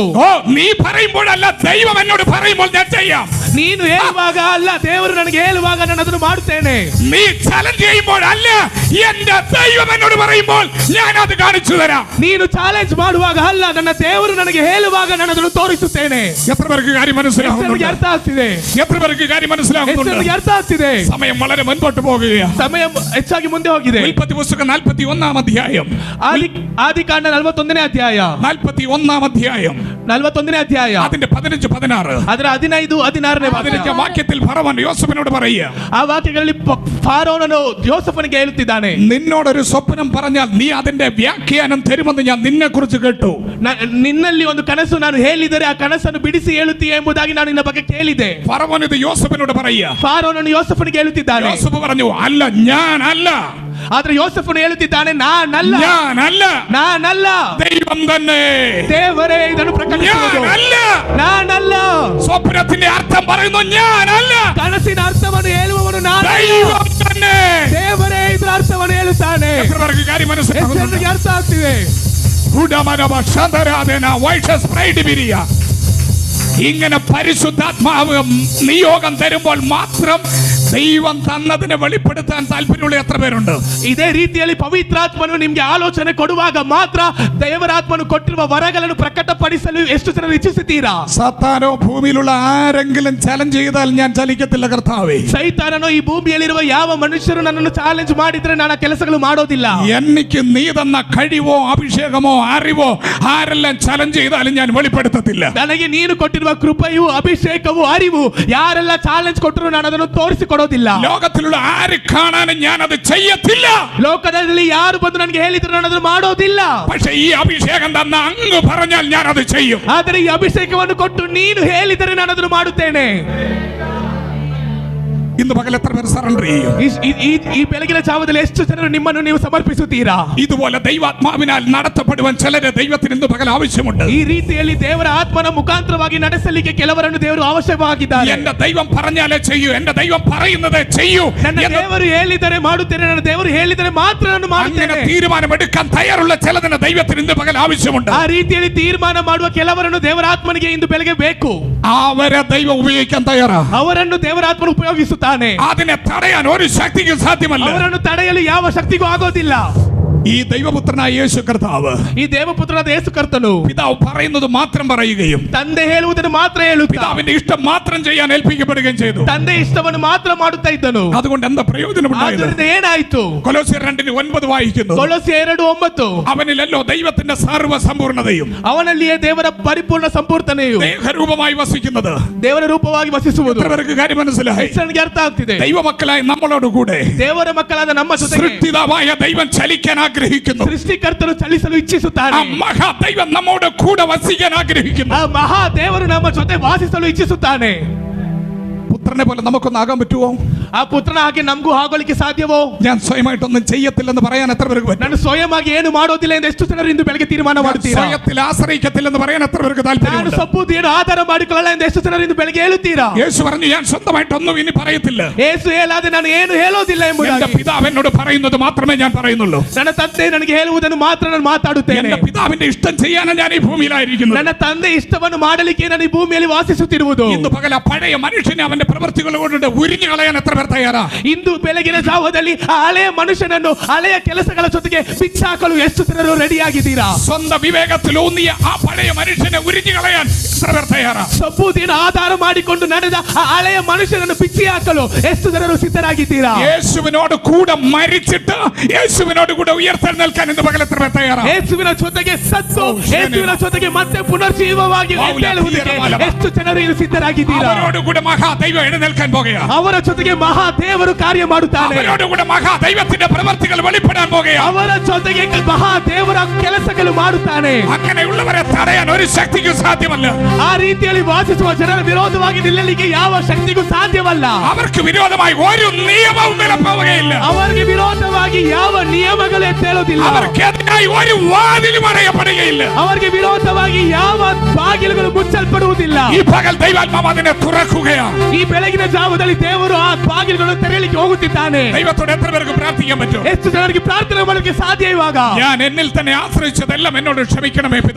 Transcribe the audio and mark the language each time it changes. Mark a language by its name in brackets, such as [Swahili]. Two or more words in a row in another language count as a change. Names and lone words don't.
[Malayalam] ഓ, നീ പറയുമ്പോഴല്ല, ദൈവം എന്നോട് പറയുമ്പോൾ ഞാൻ ചെയ്യാം. [Kannada] ನೀನು ಹೇಳುವಾಗ ಅಲ್ಲ, ದೇವರು ನನಗೆ ಹೇಳುವಾಗ ನಾನು ಅದನ್ನು ಮಾಡುತ್ತೇನೆ. [Malayalam] നീ ചലഞ്ച് ചെയ്യുമ്പോഴല്ല, എന്റെ ദൈവം എന്നോട് പറയുമ്പോൾ ഞാൻ അത് കാണിച്ചു തരാം. [Kannada] ನೀನು ಚಾಲೆಂಜ್ ಮಾಡುವಾಗ ಅಲ್ಲ, ನನ್ನ ದೇವರು ನನಗೆ ಹೇಳುವಾಗ ನಾನು ಅದನ್ನು ತೋರಿಸುತ್ತೇನೆ. [Malayalam] എത്ര പേർക്ക് കാര്യം മനസ്സിലാകുന്നുണ്ട്? [Kannada] ಅರ್ಥ ಆಗ್ತಿದೆ? [Malayalam] എത്ര പേർക്ക് കാര്യം മനസ്സിലാകുന്നുണ്ട്? [Kannada] ಅರ್ಥ ಆಗ್ತಿದೆ? [Malayalam] സമയം വളരെ മുൻപോട്ട് പോകുകയാണ്. [Kannada] ಸಮಯ ಹೆಚ್ಚಾಗಿ ಮುಂದೆ ಹೋಗಿದೆ. [Malayalam] ഉൽപ്പത്തി പുസ്തകം 41-ാം അധ്യായം. [Kannada] ಆದಿಕಾಂಡ 41ನೇ ಅಧ್ಯಾಯ. [Malayalam] 41-ാം അധ്യായം [Kannada] 41ನೇ ಅಧ್ಯಾಯ. [Malayalam] അതിന്റെ 15-16. [Kannada] ಅದರ 15-16ನೇ [Malayalam] 15 വാക്യത്തിൽ ഫറവോൻ യോസേഫിനോട് പറയുക. [Kannada] ಆ ವಾಕ್ಯಗಳಲ್ಲಿ ಫಾರೋನನು ಯೋಸೇಫನಿಗೆ ಹೇಳುತ್ತಿದ್ದಾನೆ, [Malayalam] നിന്നോടൊരു സ്വപ്നം പറഞ്ഞാൽ നീ അതിന്റെ വ്യാഖ്യാനം തരുമെന്ന് ഞാൻ നിന്നെ കുറിച്ച് കേട്ടു. [Kannada] ನಿನ್ನಲ್ಲಿ ಒಂದು ಕನಸು ನಾನು ಹೇಳಿದರೆ ಆ ಕನಸನ್ನು ಬಿಡಿಸಿ ಹೇಳುತ್ತೀಯ ಎಂಬುದಾಗಿ ನಾನು ನಿನ್ನ ಬಗ್ಗೆ ಕೇಳಿದೆ. [Malayalam] ഫറവോൻ ഇത് യോസേഫിനോട് പറയുക. [Kannada] ಫಾರೋನನು ಯೋಸೇಫನಿಗೆ ಹೇಳುತ್ತಿದ್ದಾನೆ. [Malayalam] യോസേഫ് പറഞ്ഞു, ಅಲ್ಲ, ഞാനല്ല. [Kannada] ಆದ್ರೆ ಯೋಸೇಫನು ಹೇಳುತ್ತಿದ್ದಾನೆ, ನಾನಲ್ಲ, [Malayalam] ദൈവം തന്നെ, [Kannada] ದೇವರೇ ಇದನ್ನು ಪ್ರಕಟಿಸುವುದು, ನಾನಲ್ಲ. [Malayalam] സ്വപ്നത്തിന്റെ അർത്ഥം പറയുന്നു, ഞാനല്ല. [Kannada] ಕನಸಿನ ಅರ್ಥವನ್ನು ಹೇಳುವವನು ನಾನು, [Malayalam] ദൈവം തന്നെ, [Kannada] ದೇವರೇ ಇದರ ಅರ್ಥವನ್ನು ಹೇಳುತ್ತಾನೆ. [Malayalam] എത്രപേർക്ക് കാര്യം മനസ്സിലാകുന്നുണ്ട്? [Kannada] ಅರ್ಥ ಆಗ್ತಿದೆ? [Malayalam] ഇങ്ങനെ പരിശുദ്ധാത്മാവ് നിയോഗം തരുമ്പോൾ മാത്രം ദൈവം തന്നതിനെ വെളിപ്പെടുത്താൻ താല്പര്യമുള്ള എത്ര പേരുണ്ട്? [Kannada] ಇದೇ ರೀತಿಯಲ್ಲಿ ಪವಿತ್ರಾತ್ಮನು ನಿಮಗೆ ಆಲೋಚನೆ ಕೊಡುವಾಗ ಮಾತ್ರ ದೇವರಾತ್ಮನು ಕೊಟ್ಟಿರುವ ವರಗಳನ್ನು ಪ್ರಕಟಪಡಿಸಲು ಎಷ್ಟು ಜನ ಇಚ್ಛಿಸುತ್ತೀರಾ? [Malayalam] സാത്താനോ ഭൂമിയിലുള്ള ആരെങ്കിലും ചലഞ്ച് ചെയ്താൽ ഞാൻ ചലിക്കത്തില്ല കർത്താവേ. [Kannada] ಸೈತಾನನು ಈ ಭೂಮಿಯಲ್ಲಿರುವ ಯಾವ ಮನುಷ್ಯರು ನನ್ನನ್ನು ಚಾಲೆಂಜ್ ಮಾಡಿದ್ರೆ ನಾನು ಆ ಕೆಲಸಗಳು ಮಾಡೋದಿಲ್ಲ. [Malayalam] എനിക്ക് നീ തന്ന കഴിവോ അഭിഷേകമോ അറിവോ ആരെല്ലാം ചലഞ്ച് ചെയ്താലും ഞാൻ വെളിപ്പെടുത്തത്തില്ല. [Kannada] ನನಗೆ ನೀನು ಕೊಟ್ಟಿರುವ ಕೃಪೆಯು ಅಭಿಷೇಕವು ಅರಿವು ಯಾರೆಲ್ಲ ಚಾಲೆಂಜ್ ಕೊಟ್ಟರು ನಾನು ಅದನ್ನು ತೋರಿಸಿಕೊಡೋದಿಲ್ಲ. [Malayalam] ലോകത്തിലുള്ള ആര് കാണാനും ഞാൻ അത് ചെയ്യത്തില്ല. [Kannada] ಲೋಕದಲ್ಲಿ ಯಾರು ಬಂದು ನನಗೆ ಹೇಳಿದ್ರು ನಾನು ಅದನ್ನು ಮಾಡೋದಿಲ್ಲ. [Malayalam] പക്ഷേ ഈ അഭിഷേകം തന്ന അങ്ങ് പറഞ്ഞാൽ ഞാൻ അത് ചെയ്യും. [Kannada] ಆದರೆ ಈ ಅಭಿಷೇಕವನ್ನು ಕೊಟ್ಟು ನೀನು ಹೇಳಿದರೆ ನಾನು ಅದನ್ನು ಮಾಡುತ್ತೇನೆ. [Malayalam] ഇന്ന് പകൽ എത്ര പേർ സറണ്ടർ ചെയ്യും? [Kannada] ಈ ಬೆಳಗಿನ ಜಾವದಲ್ಲಿ ಎಷ್ಟು ಜನರು ನಿಮ್ಮನ್ನು ನೀವು ಸಮರ್ಪಿಸುತ್ತೀರಾ? [Malayalam] ഇതുപോലെ ദൈവാത്മാവിനാൽ നടത്തപ്പെടുവാൻ ചിലരെ ദൈവത്തിന് ഇന്ന് പകൽ ആവശ്യമുണ്ട്. [Kannada] ಈ ರೀತಿಯಲ್ಲಿ ದೇವರ ಆತ್ಮನ ಮುಖಾಂತರವಾಗಿ ನಡೆಸಲಿಕ್ಕೆ ಕೆಲವರನ್ನು ದೇವರು ಅವಶ್ಯಕವಾಗಿದ್ದಾರೆ. [Malayalam] എന്റെ ദൈവം പറഞ്ഞാലേ ചെയ്യൂ, എന്റെ ദൈവം പറയുന്നതേ ചെയ്യൂ. [Kannada] ನನ್ನ ದೇವರು ಹೇಳಿದರೆ ಮಾಡುತ್ತೇನೆ, ನನ್ನ ದೇವರು ಹೇಳಿದರೆ ಮಾತ್ರ ನಾನು ಮಾಡುತ್ತೇನೆ. [Malayalam] തീരുമാനമെടുക്കാൻ തയ്യാറുള്ള ചിലതിന് ദൈവത്തിന് ഇന്ന് പകൽ ആവശ്യമുണ്ട്. [Kannada] ಆ ರೀತಿಯಲ್ಲಿ ತೀರ್ಮಾನ ಮಾಡುವ ಕೆಲವರನ್ನು ದೇವರ ಆತ್ಮನಿಗೆ ಇಂದು ಬೆಳಗ್ಗೆ ಬೇಕು. [Malayalam] അവരെ ദൈവം ഉപയോഗിക്കാൻ തയ്യാറാ. [Kannada] ಅವರನ್ನು ದೇವರ ಆತ್ಮನು ಉಪಯೋಗಿಸುತ್ತಾನೆ. [Malayalam] അതിനെ തടയാൻ ഒരു ശക്തിക്കും സാധ്യമല്ല. [Kannada] ಅವರನ್ನು ತಡೆಯಲು ಯಾವ ಶಕ್ತಿಗೂ ಆಗೋದಿಲ್ಲ. [Malayalam] ഈ ദൈവപുത്രനായ യേശു കർത്താവ്, [Kannada] ಈ ದೇವಪುತ್ರನಾದ ಯೇಸು ಕರ್ತನು [Malayalam] പിതാവ് പറയുന്നത് മാത്രം പറയുകയും [Kannada] ತಂದೆ ಹೇಳುವುದನ್ನು ಮಾತ್ರ ಹೇಳುತ್ತಾ [Malayalam] പിതാവിന്റെ ഇഷ്ടം മാത്രം ചെയ്യാൻ ഏൽപ്പിക്കപ്പെടുകയും ചെയ്തു. [Kannada] ತಂದೆ ಇಷ್ಟವನ್ನು ಮಾತ್ರ ಮಾಡುತ್ತಾ ಇದ್ದನು. [Malayalam] അതുകൊണ്ട് എന്താ പ്രയോജനമുണ്ടായത്? [Kannada] ಆದ್ದರಿಂದ ಏನಾಯಿತು? [Malayalam] കൊലോസ്യർ 2:9 വായിക്കുന്നു. [Kannada] ಕೊಲೊಸ್ಸೆ 2:9 [Malayalam] അവനിലല്ലോ ദൈവത്തിന്റെ സർവ്വ സമ്പൂർണ്ണതയും [Kannada] ಅವನಲ್ಲಿಯೇ ದೇವರ ಪರಿಪೂರ್ಣ ಸಂಪೂರ್ಣತೆಯು [Malayalam] ദേഹരൂപമായി വസിക്കുന്നത്. [Kannada] ದೇವರ ರೂಪವಾಗಿ ವಸಿಸುವುದು. [Malayalam] എത്രപേർക്ക് കാര്യം മനസ്സിലായി? [Kannada] ನನಗೆ ಅರ್ಥ ಆಗ್ತಿದೆ. [Malayalam] ദൈവമക്കളായ നമ്മളോട് കൂടെ [Kannada] ದೇವರ ಮಕ್ಕಳಾದ ನಮ್ಮ ಜೊತೆಗೆ [Malayalam] സൃഷ്ടിതാവായ ദൈവം ചലിക്കാൻ ആഗ്രഹിക്കുന്നു. [Kannada] ಸೃಷ್ಟಿಕರ್ತನು ಚಲಿಸಲು ಇಚ್ಛಿಸುತ್ತಾನೆ. [Malayalam] ആ മഹാദൈവം നമ്മോട് കൂടെ വസിക്കാൻ ആഗ്രഹിക്കുന്നു. [Kannada] ಆ ಮಹಾ ದೇವರು ನಮ್ಮ ಜೊತೆ ವಾಸಿಸಲು ಇಚ್ಛಿಸುತ್ತಾನೆ. [Malayalam] പുത്രനെ പോലെ നമുക്കൊന്നും ആകാൻ പറ്റുമോ? [Kannada] ಆ ಪುತ್ರನ ಹಾಗೆ ನಮಗೂ ಆಗೋಲಿಕ್ಕೆ ಸಾಧ್ಯವೋ? [Malayalam] ഞാൻ സ്വയമായിട്ടൊന്നും ചെയ്യത്തില്ലെന്ന് പറയാൻ എത്ര പേർക്ക് പറ്റും? [Kannada] ನಾನು ಸ್ವಯಂವಾಗಿ ಏನು ಮಾಡೋದಿಲ್ಲ ಎಂದು ಎಷ್ಟು ಜನರು ಇಂದು ಬೆಳಗ್ಗೆ ತೀರ್ಮಾನ ಮಾಡುತ್ತೀರಾ? [Malayalam] സ്വയത്തിൽ ആശ്രയിക്കത്തില്ലെന്ന് പറയാൻ എത്ര പേർക്ക് [Kannada] ನಾನು [Malayalam] താല്പര്യമുണ്ട്? [Kannada] ಸಬ್ಬುದಿಯನ್ನು ಆಧಾರ ಮಾಡಿಕೊಳ್ಳಲ್ಲ ಎಂದು ಎಷ್ಟು ಜನರು ಇಂದು ಬೆಳಗ್ಗೆ ಹೇಳುತ್ತೀರಾ? [Malayalam] യേശു പറഞ്ഞു, ഞാൻ സ്വന്തമായിട്ടൊന്നും ഇനി പറയത്തില്ല. [Kannada] ಯೇಸು ಹೇಳಾದೆ ನಾನು ಏನು ಹೇಳೋದಿಲ್ಲ [Malayalam] എന്റെ [Kannada] ಎಂಬುದಾಗಿ. [Malayalam] പിതാവ് എന്നോട് പറയുന്നത് മാത്രമേ ഞാൻ പറയുന്നുള്ളൂ. [Kannada] ನನ್ನ ತಂದೆ ನನಗೆ ಹೇಳುವುದನ್ನು ಮಾತ್ರ ನಾನು ಮಾತಾಡುತ್ತೇನೆ. [Malayalam] എന്റെ പിതാവിന്റെ ഇഷ്ടം ചെയ്യാനാണ് ഞാൻ ഈ ഭൂമിയിലായിരിക്കുന്നത്. [Kannada] ನನ್ನ ತಂದೆ ಇಷ್ಟವನ್ನು ಮಾಡಲಿಕ್ಕೆ ನಾನು ಈ ಭೂಮಿಯಲ್ಲಿ ವಾಸಿಸುತ್ತಿರುವುದು. [Malayalam] ഇന്ന് പകൽ ആ പഴയ മനുഷ്യനെ അവന്റെ പ്രവൃത്തികൾ കൊണ്ട് ഉരിഞ്ഞു കളയാൻ എത്ര പേർ തയ്യാറാ? [Kannada] ಇಂದು ಬೆಳಗಿನ ಜಾವದಲ್ಲಿ ಆ ಹಳೆಯ ಮನುಷ್ಯನನ್ನು ಹಳೆಯ ಕೆಲಸಗಳ ಜೊತೆಗೆ ಬಿಚ್ಚಾಕಲು ಎಷ್ಟು ಜನರು ರೆಡಿಯಾಗಿದ್ದೀರಾ? [Malayalam] സ്വന്തം വിവേകത്തിൽ ഊന്നിയ ആ പഴയ മനുഷ്യനെ ഉരിഞ്ഞു കളയാൻ എത്ര പേർ തയ്യാറാ? [Kannada] ಸಬ್ಬುದಿನ ಆಧಾರ ಮಾಡಿಕೊಂಡು ನಡೆದ ಆ ಹಳೆಯ ಮನುಷ್ಯನನ್ನು ಬಿಚ್ಚಿ ಹಾಕಲು ಎಷ್ಟು ಜನರು ಸಿದ್ಧರಾಗಿದ್ದೀರಾ? [Malayalam] യേശുവിനോട് കൂടെ മരിച്ചിട്ട് യേശുവിനോട് കൂടെ ഉയർത്തെഴുന്നേൽക്കാൻ ഇന്ന് പകൽ എത്ര പേർ തയ്യാറാ? [Kannada] ಯೇಸುವಿನ ಜೊತೆಗೆ ಸತ್ತು ಯೇಸುವಿನ ಜೊತೆಗೆ ಮತ್ತೆ ಪುನರ್ಜೀವವಾಗಿ ಎದ್ದೇಳುವುದಕ್ಕೆ ಎಷ್ಟು ಜನರು ಇದು ಸಿದ್ಧರಾಗಿದ್ದೀರಾ? [Malayalam] അവരോട് കൂടെ മഹാദൈവം എഴുന്നേൽക്കാൻ പോകുകയാ. [Kannada] ಅವರ ಜೊತೆಗೆ ಮಹಾ ದೇವರು ಕಾರ್ಯ ಮಾಡುತ್ತಾನೆ. [Malayalam] അവരോട് കൂടെ മഹാദൈവത്തിന്റെ പ്രവൃത്തികൾ വെളിപ്പെടാൻ പോകുകയാ. [Kannada] ಅವರ ಜೊತೆಗೆ ಮಹಾ ದೇವರ ಕೆಲಸಗಳು ಮಾಡುತ್ತಾನೆ. [Malayalam] അങ്ങനെയുള്ളവരെ തടയാൻ ഒരു ശക്തിക്കും സാധ്യമല്ല. [Kannada] ಆ ರೀತಿಯಲ್ಲಿ ವಾಸಿಸುವ ಜನರ ವಿರೋಧವಾಗಿ ನಿಲ್ಲಲಿಕ್ಕೆ ಯಾವ ಶಕ್ತಿಗೂ ಸಾಧ್ಯವಲ್ಲ. [Malayalam] അവർക്ക് വിരോധമായി ഒരു നിയമവും വിലപ്പോവുകയില്ല. [Kannada] ಅವರಿಗೆ ವಿರೋಧವಾಗಿ ಯಾವ ನಿಯಮಗಳು ಎದ್ದೇಳುವುದಿಲ್ಲ. [Malayalam] അവർക്കെതിരായി ഒരു വാതിലും അടയപ്പെടുകയില്ല. [Kannada] ಅವರಿಗೆ ವಿರೋಧವಾಗಿ ಯಾವ ಬಾಗಿಲುಗಳು ಮುಚ್ಚಲ್ಪಡುವುದಿಲ್ಲ. [Malayalam] ഈ പകൽ ദൈവാത്മാവ് അതിനെ തുറക്കുകയാണ്. [Kannada] ಈ ಬೆಳಗಿನ ಜಾವದಲ್ಲಿ ದೇವರು ಆ ಬಾಗಿಲುಗಳನ್ನು ತೆರೆಯಲಿಕ್ಕೆ ಹೋಗುತ್ತಿದ್ದಾನೆ. [Malayalam] ദൈവത്തോട് എത്ര പേർക്ക് പ്രാർത്ഥിക്കാൻ പറ്റും? [Kannada] ಎಷ್ಟು ಜನರಿಗೆ ಪ್ರಾರ್ಥನೆ ಮಾಡಲಿಕ್ಕೆ ಸಾಧ್ಯ ಇವಾಗ? [Malayalam] ഞാൻ എന്നിൽ തന്നെ ആശ്രയിച്ചതെല്ലാം എന്നോട് ക്ഷമിക്കണമേ പിതാവേ.